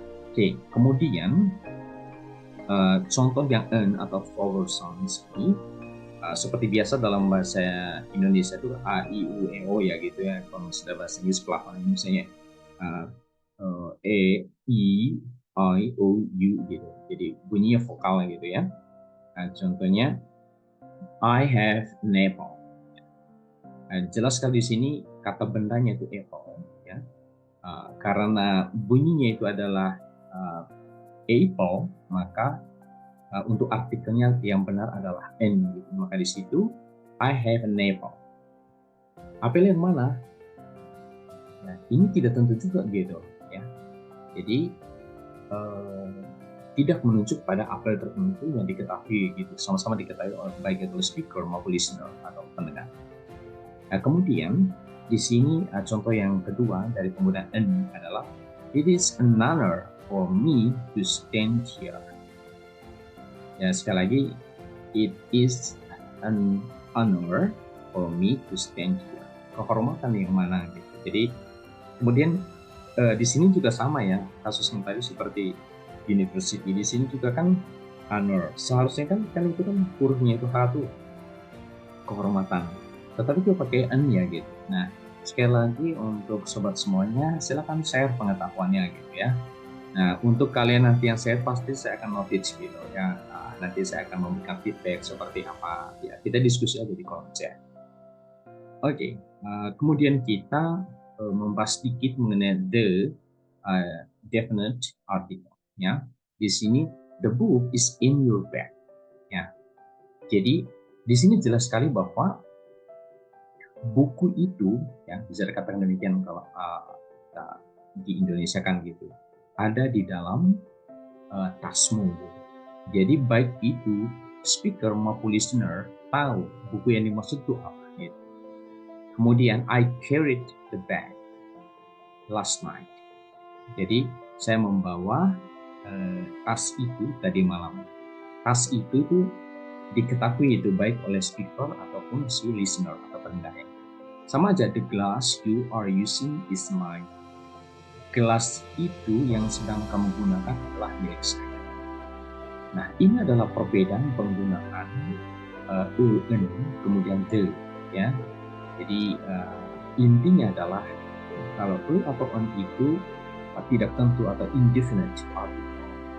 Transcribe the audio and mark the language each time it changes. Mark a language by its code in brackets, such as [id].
[id] Oke, kemudian contoh yang atau vowel sounds ini seperti biasa dalam bahasa Indonesia itu A, I, U, E, O ya gitu ya. Kalau sudah bahasa Inggris pelafalan misalnya E, I, O, U gitu. Jadi bunyinya vokal gitu ya. Nah, contohnya [en] I have an apple. [id] Nah, jelas sekali di sini kata bendanya itu apple ya. Karena bunyinya itu adalah apple, maka untuk artikelnya yang benar adalah N gitu. Maka di situ [en] I have an apple. [id] Apel yang mana? Nah, ini tidak tentu juga gitu ya. Jadi tidak menunjuk pada apel tertentu yang diketahui gitu, sama-sama diketahui oleh baik itu speaker maupun listener atau pendengar. Nah, kemudian di sini contoh yang kedua dari penggunaan N adalah [en] it is an honor for me to stand here. [id] Ya, sekali lagi, [en] it is an honor for me to stand here. [id] Kehormatan yang mana gitu. Jadi kemudian di sini juga sama ya, kasus yang tadi seperti university, di sini juga kan honor. Seharusnya kan itu kan hurufnya itu H tuh, kehormatan. Tetapi gue pakai N ya gitu. Nah, sekali lagi untuk sobat semuanya, silakan share pengetahuannya gitu ya. Nah, untuk kalian nanti yang share pasti saya akan notice gitu ya. Nanti saya akan memberikan feedback seperti apa ya. Kita diskusi aja di kolom chat. Oke, kemudian kita membahas sedikit mengenai the definite article ya. Di sini [en] the book is in your bag ya. [id] Jadi di sini jelas sekali bahwa buku itu ya, bisa dikatakan demikian kalau di Indonesia kan gitu, ada di dalam tasmu gitu. Jadi baik itu speaker maupun listener tahu buku yang dimaksud itu apa gitu. Kemudian [en] I carried the bag last night. [id] Jadi saya membawa tas itu tadi malam. Tas itu tuh diketahui itu baik oleh speaker ataupun si listener atau pendengar. Sama aja, [en] the glass you are using is mine. [id] Gelas itu yang sedang kamu gunakan adalah milik saya. Nah, ini adalah perbedaan penggunaan en kemudian the ya. Jadi intinya adalah kalau atau en itu tidak tentu atau indefinite article.